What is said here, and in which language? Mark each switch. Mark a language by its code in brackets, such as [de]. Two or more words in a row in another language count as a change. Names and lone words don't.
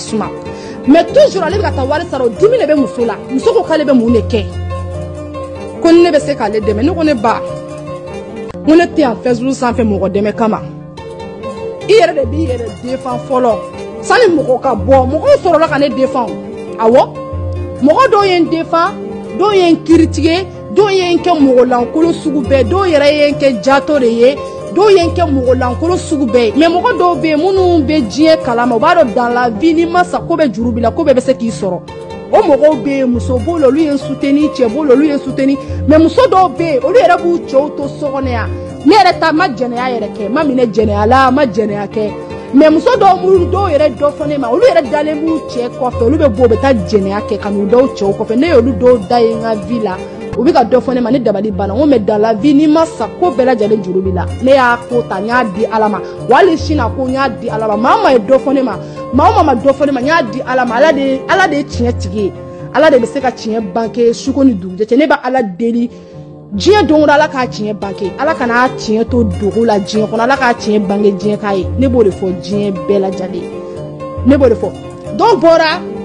[bm] suma [fr] mais toujours [bm] ale bɛ ka taa wari sara o dimi de bɛ muso la muso ko k'ale bɛ mun de kɛ ko ni ne bɛ se k'ale dɛmɛ ne ko ne ba n ko ne tɛ yan Facebook sanfɛ mɔgɔ dɛmɛ kama i yɛrɛ de b'i yɛrɛ défend fɔlɔ sani mɔgɔ ka bɔ mɔgɔw sɔrɔla ka ne défend awɔ mɔgɔ dɔw ye n défend dɔw ye n critiquer dɔw ye n kɛ mɔgɔ lankolon sugu bɛɛ dɔw yɛrɛ ye n kɛ jato de ye dɔw ye n kɛ mɔgɔ lankolon sugu bɛɛ ye mais mɔgɔ dɔw bɛ yen minnu bɛ diɲɛ kalama u b'a dɔn [fr] dans la vie [bm] n'i ma sa ko bɛ juru b'i la ko bɛɛ bɛ se k'i sɔrɔ o mɔgɔw bɛ yen muso b'o la olu ye n soutenir cɛ b'o la olu ye n soutenir mais muso dɔw bɛ yen olu yɛrɛ b'u cɛw to so kɔnɔ yan ne yɛrɛ ta ma jɛnɛya yɛrɛ kɛ ma minɛ jɛnɛya la ma jɛnɛya kɛ mais muso dɔw yɛrɛ dɔ fɔ ne ma olu yɛrɛ dalen b'u cɛ kɔfɛ olu bɛ bɔ u bɛ taa jɛnɛya kɛ ka n'u da u cɛw kɔfɛ ne y'olu dɔw da ye n ka vie la u bɛ ka dɔ fɔ ne ma ne dabali banna n ko [fr] mais dans la vie [bm] n'i ma sa ko bɛɛ lajɛlen juru b'i la ne y'a ko ta n y'a di ala ma wa hali sini a ko n y'a di ala ma maa o maa ye dɔ fɔ ne ma maa o maa ma dɔ fɔ ne ma n y'a di ala ma ala de ye tiɲɛ tigi ye ala de bɛ se ka tiɲɛ banke suko ni dugujɛ cɛ ne bɛ ala deli diɲɛ don o ala k'a tiɲɛ bange ala kana tiɲɛ to dogo la diɲɛ kɔnɔ ala k'a tiɲɛ bange diɲɛ k'a ye ne b'o de fɔ diɲɛ bɛɛ lajɛlen ne b'o de fɔ dɔw bɔra